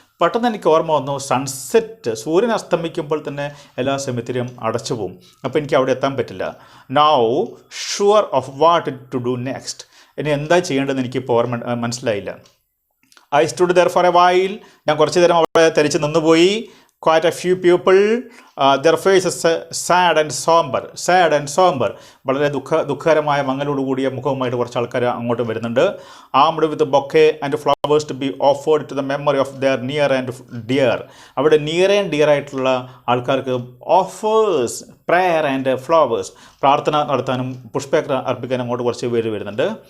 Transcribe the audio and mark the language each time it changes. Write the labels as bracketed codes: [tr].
[ml] പെട്ടെന്ന് എനിക്ക് ഓർമ്മ വന്നു, സൺസെറ്റ്, സൂര്യൻ അസ്തമിക്കുമ്പോൾ തന്നെ എല്ലാ സെമിത്തേരിയും അടച്ചു പോകും. അപ്പോൾ എനിക്ക് അവിടെ എത്താൻ പറ്റില്ല. [en] Now sure of what to do next. [ml] ഇനി എന്താ ചെയ്യേണ്ടതെന്ന് എനിക്കിപ്പോൾ ഓർമ്മ മനസ്സിലായില്ല. [en] I stood there for a while. [ml] ഞാൻ കുറച്ച് നേരം അവിടെ തരിച്ച് നിന്നുപോയി. [en] Quite a few people, their faces sad and somber. [ml] വളരെ ദുഃഖകരമായ മങ്ങലോട് കൂടിയ മുഖവുമായിട്ട് കുറച്ച് ആൾക്കാർ അങ്ങോട്ട് വരുന്നുണ്ട്. [en] Armed with bouquet and flowers to be offered to the memory of their near and dear. [ml] അവിടെ [en] near and dear [ml] ആയിട്ടുള്ള ആൾക്കാർക്ക് ഓഫേഴ്സ്, [en] prayer and flowers, [ml] പ്രാർത്ഥന നടത്താനും പുഷ്പ അർപ്പിക്കാനും അങ്ങോട്ട് കുറച്ച് പേര് വരുന്നുണ്ട്.